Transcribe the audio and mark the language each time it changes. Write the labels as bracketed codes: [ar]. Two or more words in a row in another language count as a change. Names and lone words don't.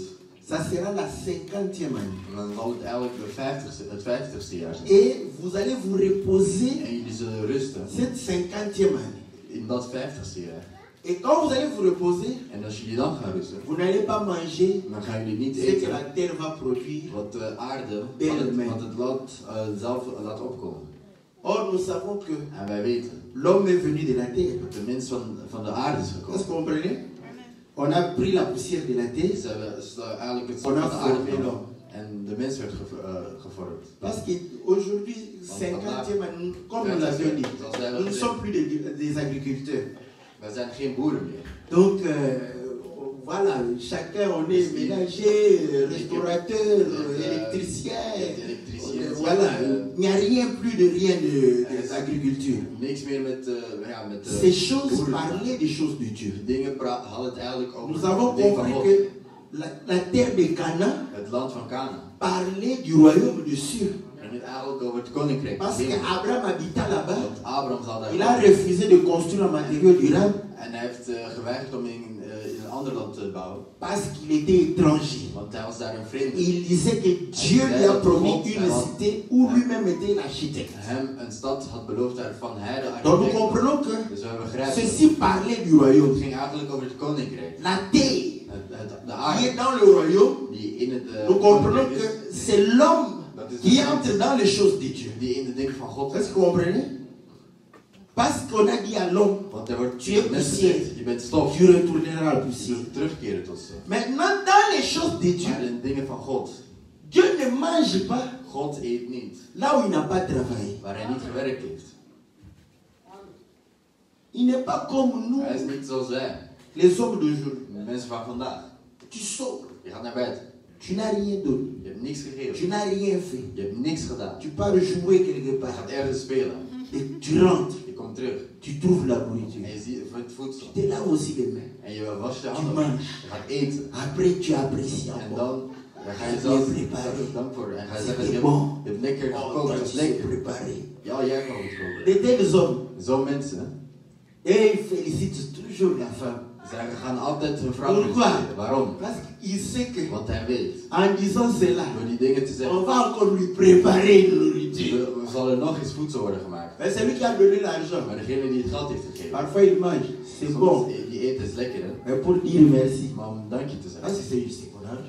[fr] ça sera la 50e année. [nl] dan zal het eigenlijk het 50ste jaar zijn. [fr] Et vous allez vous reposer [nl] En jullie zullen rusten [fr] cette 50e année. [nl] in dat 50ste jaar. [fr] Et quand vous allez vous reposer, [nl] En als jullie dan gaan rusten, [fr] vous n'allez pas manger [nl] dan gaan jullie niet [fr] ce que [nl] eten [fr] la terre va produire. [nl] wat de aarde, [fr] D'elle-même. [nl] wat het land zelf laat opkomen. [fr] Or, nous savons que [nl] En wij weten [fr] l'homme est venu de la terre. [nl] dat de mens van de aarde is [fr] Est-ce [nl] gekomen. [fr] que vous comprenez? On a pris la poussière de la terre. [nl] Ze hebben eigenlijk het [fr] On [nl] stof [fr] a [nl] van de aarde [fr] formé [nl] genomen. [fr] l'homme. [nl] En de mens werd gevormd. [fr] Parce qu'aujourd'hui, 50e, comme nous l'avions dit, nous ne sommes plus des agriculteurs. [nl] Wij zijn geen boeren meer. [fr] Donc, voilà, chacun, on est ménager, restaurateur, électricien. Voilà, il n'y a rien plus de rien d'agriculture. [nl] Niks meer met [fr] Ces choses parlaient des choses de Dieu. [nl] dingen hadden het eigenlijk over [fr] Nous avons [nl] de dingen van [fr] compris [nl] God. [fr] que la terre de Canaan [nl] Het land van Canaan. [fr] parlait du royaume de Sur. [nl] En het eigenlijk over het koninkrijk. [fr] Parce qu'Abraham habitait là-bas. [nl] Want Abraham zal daar [fr] Il a refusé de construire un matériau durable [nl] en hij heeft geweigerd om in een ander land te bouwen. [fr] parce qu'il était étranger. [nl] Want hij was daar een vreemde. [fr] Il disait que Dieu lui a promis une cité où lui-même était l'architecte. [nl] Hem een stad had beloofd waarvan hij de [fr] Donc nous [nl] architect was. [fr] comprenons que [nl] Dus we begrijpen. [fr] ceci parlait du royaume. [nl] Het ging eigenlijk over het koninkrijk. [fr] La terre [nl] De [fr] qui [nl] aarde [fr] est dans le royaume, [nl] die in het [fr] nous comprenons [nl] koninkrijk [fr] que [nl] is. [fr] c'est l'homme [nl] Dat is [fr] qui [nl] de [fr] entre [nl] mens [fr] dans les choses de Dieu. [nl] die in de dingen van God [fr] Est-ce [nl] is. [fr] que vous comprenez? Parce qu'on a dit à l'homme, [nl] Want er wordt [fr] tu es [nl] mensen [fr] poussière, [nl] gezegd, je bent stof. [fr] tu retourneras à la poussière. [nl] Terugkeren tot stof. [fr] Maintenant, dans les choses de Dieu, [nl] Maar in de dingen van God. [fr] Dieu ne mange pas [nl] God eet niet [fr] là où il n'a pas travaillé. [nl] waar hij niet gewerkt heeft. [fr] Il n'est pas comme nous, [nl] Hij is niet zoals wij. [fr] les hommes d'aujourd'hui. [nl] De mensen van vandaag. [fr] Tu sors, [nl] Je gaat naar bed. [fr] tu n'as rien donné, [nl] Je hebt niks gegeven. [fr] tu n'as rien fait. [nl] Je hebt niks gedaan. [fr] Tu pars jouer quelque [nl] Je [fr] part [nl] gaat ergens spelen. [fr] et tu rentres, [nl] Je komt terug. [fr] tu trouves la nourriture. [nl] En je ziet het voedsel. [fr] Tu te laves aussi les mains. [nl] En je wast je [fr] Tu [nl] handen. [fr] manges. [nl] Je gaat eten. [fr] Après, tu apprécies [nl] En [fr] encore. [nl] dan ga je [fr] Bien [nl] zelf [fr] préparé. [nl] dank voor. En ga je zeggen, [fr] C'était [nl] je [fr] bon. [nl] hebt lekker Oh, gekookt. [fr] toi, [nl] Dat [fr] tu [nl] is [fr] sais [nl] lekker. [fr] préparer. [nl] Ja, jij kan goed koken. [fr] De tels hommes, [nl] Zo'n mensen, [fr] et ils félicitent toujours la femme. [nl] zij gaan altijd hun vrouw [fr] Pourquoi? [nl] feliciteren. Waarom? [fr] Parce qu'il sait que [nl] Want hij weet. [fr] en disant cela, [nl] Door die dingen te [fr] on [nl] zeggen, [fr] va encore lui préparer une nourriture. [nl] we zal er nog eens voedsel worden gemaakt. [fr] Mais c'est lui qui a donné l'argent. [nl] Maar degene die het geld heeft gegeven, [fr] Parfois il mange, c'est [nl] soms, [fr] bon. [nl] die eten is lekker hè. [fr] Mais pour dire merci, [nl] Maar om dankje te ah, zeggen. [fr] c'est juste mon argent.